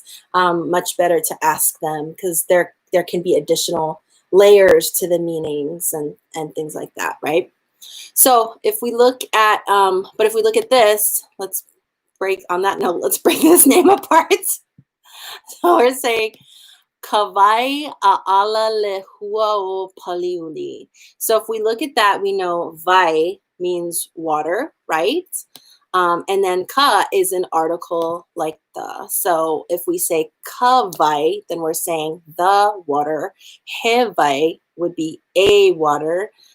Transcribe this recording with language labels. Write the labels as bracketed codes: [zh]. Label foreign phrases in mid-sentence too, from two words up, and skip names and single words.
[en] Much better to ask them, because there can be additional layers to the meanings and things like that, right? So if we look at this, let's break this name apart. So we're saying [haw] kawai a ala lehua o paliuli. [en] So if we look at that, we know vai means water, right? And then ka is an article like the. So if we say kawai, then we're saying the water. Hewai would be a water.